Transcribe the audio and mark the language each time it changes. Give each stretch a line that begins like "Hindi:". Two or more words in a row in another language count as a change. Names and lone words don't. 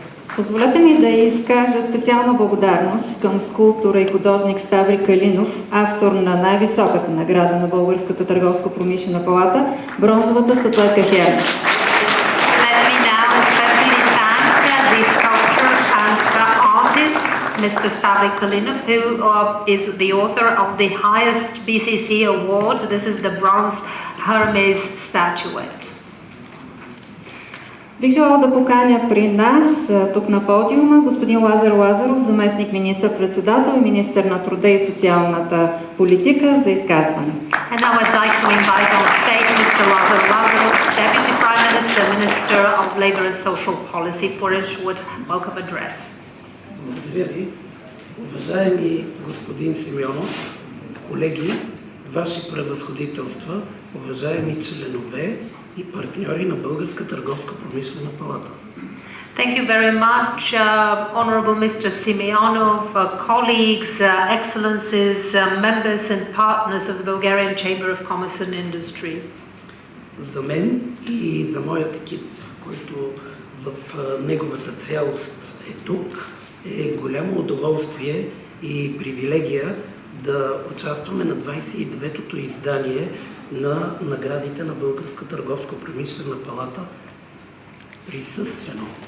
Bulgarian: Позволете ми да изкажа специална благодарност към скулптора и художник Ставри Калинов, автор на най-високата награда на Българската търговско-промишлена палата – бронзовата статуетка Хермес.
English: Let me now especially thank the sculptor and the artist, Mr. Stavry Kalinov, who is the author of the highest BCC award. This is the bronze Hermes statuette.
Bulgarian: Бих желала да поканя при нас, тук на подиума, господин Лазар Лазаров, заместник министър-председател и министър на труда и социалната политика, за изказване.
English: And now I'd like to invite on stage Mr. Lazar Lazarov, Deputy Prime Minister, Minister of Labour and Social Policy, for a short welcome address.
Bulgarian: Благодаря ви. Уважаеми господин Симеонов, колеги, ваши превъзходителства, уважаеми членове и партньори на Българска търговско-промишлена палата.
English: Thank you very much, Honorable Mr. Simeonov, colleagues, excellencies, members and partners of the Bulgarian Chamber of Commerce and Industry.
Bulgarian: За мен и за моят екип, който в неговата цялост е тук, е голямо удоволствие и привилегия да участваме на 29-тото издание на наградите на Българска търговско-промишлена палата присъствено.